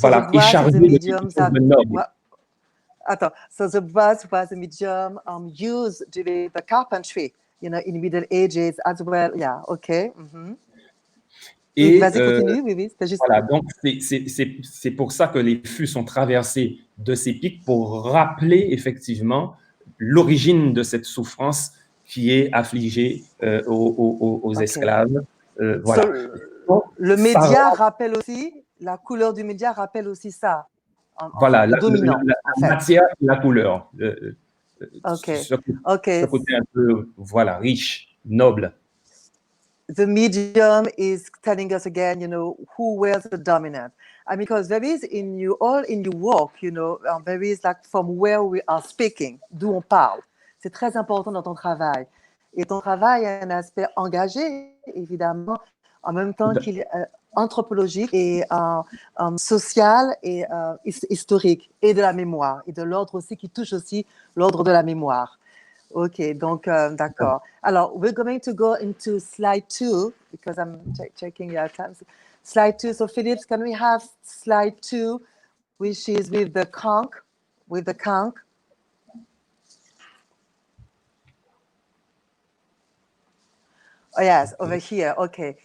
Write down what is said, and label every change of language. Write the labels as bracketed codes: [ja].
[fr] voilà, et chargé de nobles. Attends, [en] so the brass was a medium used during the carpentry, you know, in Middle Ages as well. Yeah, okay. [fr] Et vas-y, continue, oui. Juste... Voilà, donc c'est pour ça que les fûts sont traversés de ces pics pour rappeler effectivement l'origine de cette souffrance qui est affligée aux esclaves. Voilà. So, le média rappelle aussi, la couleur du média rappelle aussi ça. Voilà, la matière et la couleur. Ce côté un peu, voilà, riche, noble. [en] The medium is telling us again, you know, who wears the dominant. I mean, because there is in your work, you know, there is like from where we are speaking, [fr] d'où on parle. C'est très important dans ton travail. Et ton travail a un aspect engagé, évidemment, en même temps qu'il est anthropologique et social et historique, et de la mémoire, et de l'ordre aussi qui touche aussi l'ordre de la mémoire. Ok, donc d'accord. Alors, [en] we're going to go into slide 2 because I'm checking your time. Slide 2. So, Phillips, can we have slide 2, which is with the conch, Oh, yes, over here. Okay.